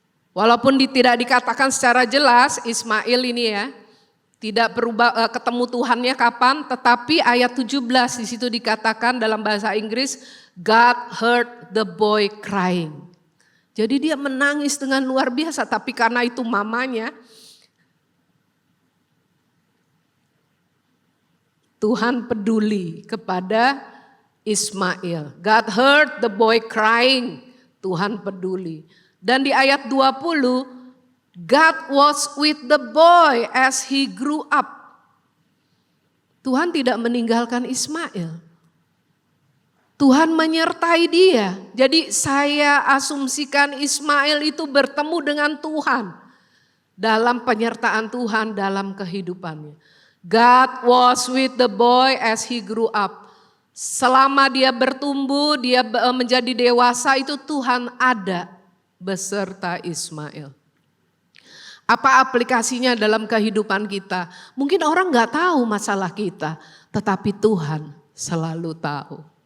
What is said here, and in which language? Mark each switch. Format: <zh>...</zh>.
<id>Walaupun tidak dikatakan secara jelas Ismail ini ya, tidak berubah ketemu Tuhannya kapan, tetapi ayat 17 di situ dikatakan dalam bahasa Inggris,</id> <en>God heard the boy crying.</en> <id>Jadi dia menangis dengan luar biasa, tapi karena itu mamanya, Tuhan peduli kepada Ismail.</id> <en>God heard the boy crying,</en> <id>Tuhan peduli. Dan di ayat 20,</id> <en>God was with the boy as he grew up.</en> <id>Tuhan tidak meninggalkan Ismail. Tuhan menyertai dia. Jadi saya asumsikan Ismail itu bertemu dengan Tuhan. Dalam penyertaan Tuhan dalam kehidupannya.</id> <en>God was with the boy as he grew up.</en> <id>Selama dia bertumbuh, dia menjadi dewasa, itu Tuhan ada beserta Ismail. Apa aplikasinya dalam kehidupan kita? Mungkin orang gak tahu masalah kita, tetapi Tuhan selalu tahu.</id>